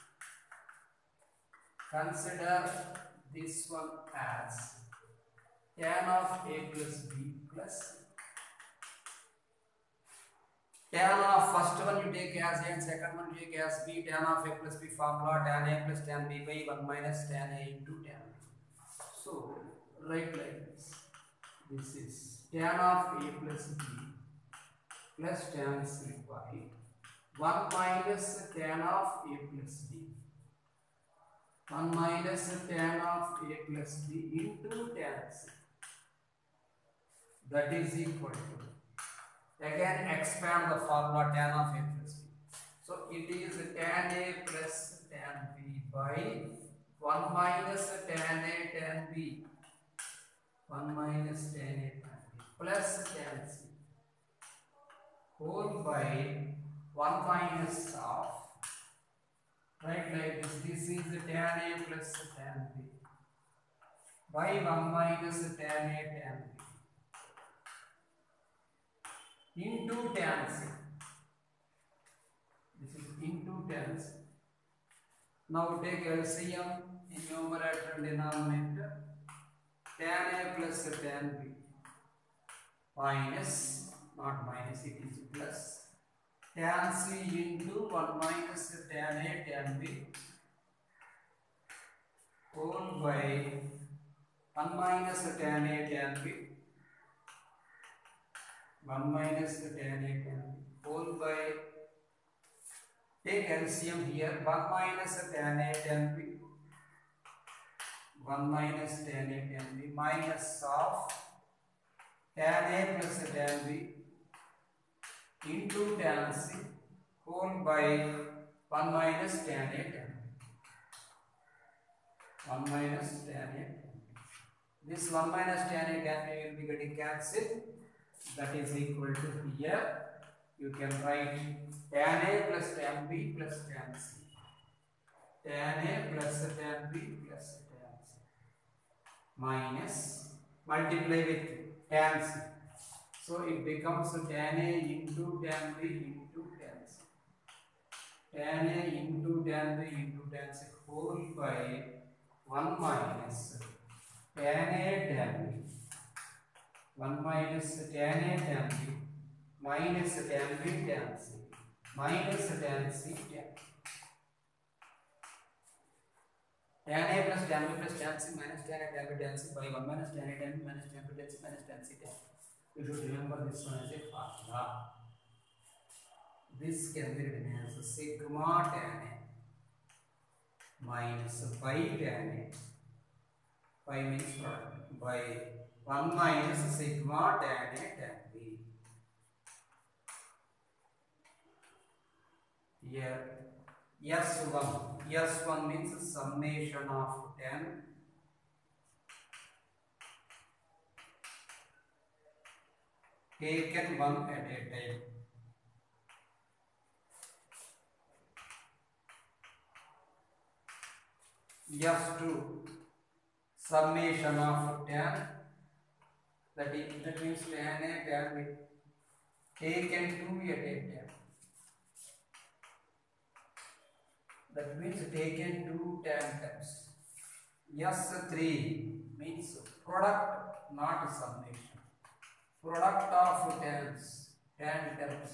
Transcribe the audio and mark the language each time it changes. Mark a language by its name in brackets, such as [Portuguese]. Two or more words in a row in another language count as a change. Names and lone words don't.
[English] Consider this one as tan of a plus b plus c. Tan of first one you take as a and second one you take as b. Tan of a plus b formula, tan a plus tan b by 1 minus tan a into tan b. So write like this. This is tan of a plus b plus tan c by 1 minus tan of a plus b, 1 minus tan of a plus b into tan c. That is equal to, again expand the formula tan of a plus b. So it is tan a plus tan b by 1 minus tan a tan b, 1 minus tan a tan b plus tan c. whole by 1 minus of, right, like this. This is tan A plus tan B by 1 minus tan A tan B into tan C. This is into tan C. Now take LCM in numerator and denominator. Tan A plus tan B minus, not minus, it is plus, tan C into 1 minus tan A tan B whole by 1 minus tan A tan B, 1 minus tan A tan B whole by, take LCM here, 1 minus tan A tan B, 1 minus tan A tan B minus of tan A plus tan B into tan C whole by 1 minus tan A tan B. 1 minus tan A tan B. This 1 minus tan A tan B will be getting cancelled. That is equal to here. You can write tan A plus tan B plus tan C. Tan A plus tan B plus tan C minus, multiply with tan C. So it becomes tan A into tan B into tan C. Tan A into tan B into tan C whole by 1 minus tan A tan B. 1 minus tan A tan B minus tan B tan C minus tan C tan. Tan A plus tan B plus tan C minus tan A tan B tan C by 1 minus tan A tan B minus tan B tan C minus tan C tan. You should remember this one as a formula. This can be written as sigma tan A minus pi tan A. Pi means product by 1 minus sigma tan A tan B. Here S1 means summation of tan taken one at a time. S2 summation of tan, that means tan A tan B taken 2 at a time. That means taken 2 tan terms. S3 means product, not summation. Product of tan terms.